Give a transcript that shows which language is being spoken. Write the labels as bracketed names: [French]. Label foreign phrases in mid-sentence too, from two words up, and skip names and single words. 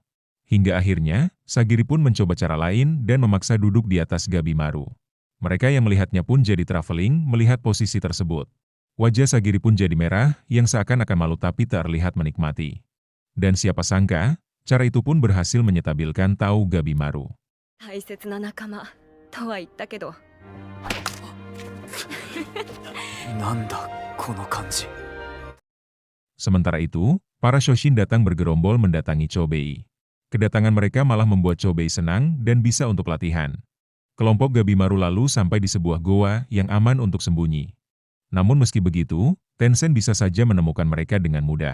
[Indonesian] Hingga akhirnya, Sagiri pun mencoba cara lain dan memaksa duduk di atas Gabimaru. Mereka yang melihatnya pun jadi traveling melihat posisi tersebut. Wajah Sagiri pun jadi merah, yang seakan-akan malu tapi tak terlihat menikmati. Dan siapa sangka, cara itu pun berhasil menyetabilkan tahu Gabimaru. [Japanese] 大切な仲間とは言ったけど。なんだこの感じ。 [Indonesian] Sementara itu, para Shoshin datang bergerombol mendatangi Chobei. Kedatangan mereka malah membuat Chobei senang dan bisa untuk latihan. Kelompok Gabimaru lalu sampai di sebuah goa yang aman untuk sembunyi. Namun meski begitu, Tencent bisa saja menemukan mereka dengan mudah.